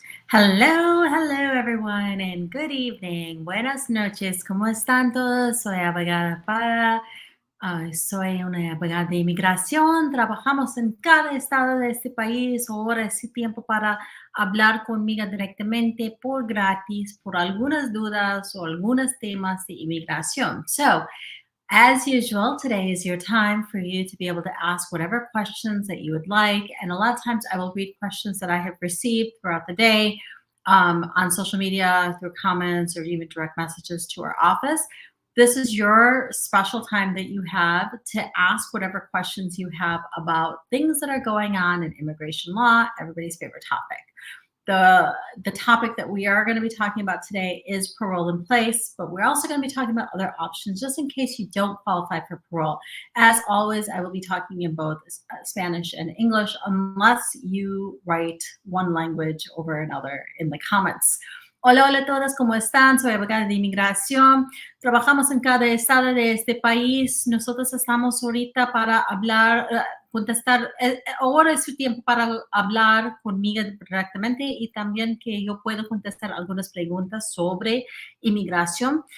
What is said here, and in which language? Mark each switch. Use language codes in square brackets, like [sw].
[en] Hello everyone, and good evening. [es] Buenas noches. ¿Cómo están todos? Soy abogada soy una abogada de inmigración. Trabajamos en cada estado de este país. Ahora es tiempo para hablar conmigo directamente por gratis por algunas dudas o algunos temas de inmigración. [en] So, as usual, today is your time for you to be able to ask whatever questions that you would like. And a lot of times I will read questions that I have received throughout the day on social media, through comments, or even direct messages to our office. This is your special time that you have to ask whatever questions you have about things that are going on in immigration law, everybody's favorite topic. The topic that we are going to be talking about today is parole in place, but we're also going to be talking about other options just in case you don't qualify for parole. As always, I will be talking in both Spanish and English unless you write one language over another in the comments. [es] Hola, hola a todos, ¿cómo están? Soy abogada de inmigración. Trabajamos en cada estado de este país. Nosotros estamos ahorita para hablar, contestar. Ahora es su tiempo para hablar conmigo directamente y también que yo puedo contestar algunas preguntas sobre inmigración.